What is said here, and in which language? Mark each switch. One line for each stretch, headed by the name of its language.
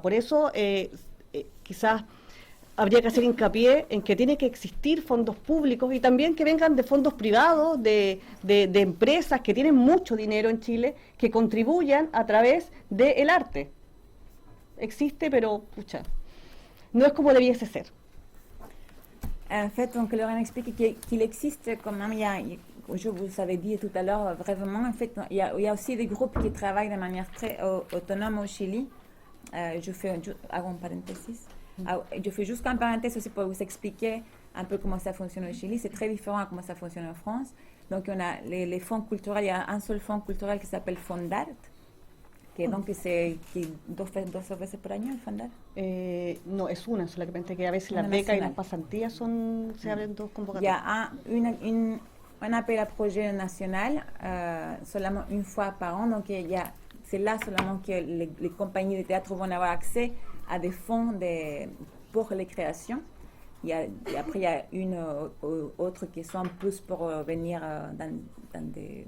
Spanish: Por eso quizás habría que hacer hincapié en que tiene que existir fondos públicos y también que vengan de fondos privados, de empresas que tienen mucho dinero en Chile, que contribuyan a través del arte. Existe, pero pucha, no es como debiese ser.
French: En fait, donc Lorraine explique qu'il existe quand même, je vous avais dit tout à l'heure, vraiment, en fait, il y a aussi des groupes qui travaillent de manière très autonome au Chili. Je fais un parenthèse. Je fais juste un parenthèse aussi pour vous expliquer un peu comment ça fonctionne au Chili. C'est très différent à comment ça fonctionne en France. Donc, on a les fonds culturels. Il y a un seul fonds culturel qui s'appelle Fondart, que donc c'est
Spanish: dos veces por año el Fondart. No, es una solamente, que a veces las becas y las pasantías se abren dos
French: Il y
Spanish: convocatorias.
French: a un appel à projet national seulement une fois par an. Donc, c'est là seulement que les compagnies de théâtre vont avoir accès à des fonds pour les créations. Et après, il y a une autre qui sont plus pour venir dans des